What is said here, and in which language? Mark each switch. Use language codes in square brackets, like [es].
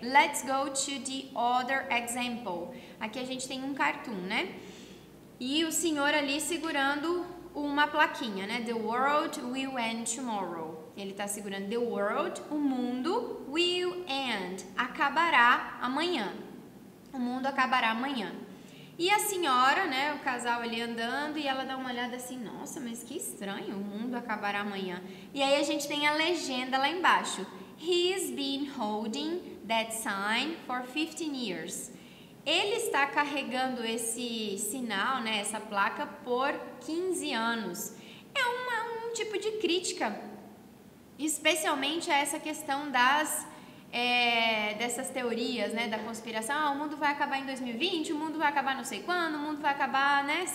[en] Let's go to the other example. [pt] Aqui a gente tem um cartoon, né? E o senhor ali segurando uma plaquinha, né? [en] The world will end tomorrow. [pt] Ele está segurando [en] the world, [pt] o mundo, [en] will end, [pt] acabará amanhã. O mundo acabará amanhã. E a senhora, né, o casal ali andando, e ela dá uma olhada assim, nossa, mas que estranho, o mundo acabará amanhã. E aí a gente tem a legenda lá embaixo. [en] He's been holding that sign for 15 years. [pt] Ele está carregando esse sinal, né, essa placa, por 15 anos. É um tipo de crítica, especialmente a essa questão dessas teorias, né, da conspiração. O mundo vai acabar em 2020, o mundo vai acabar não sei quando, o mundo vai acabar, né?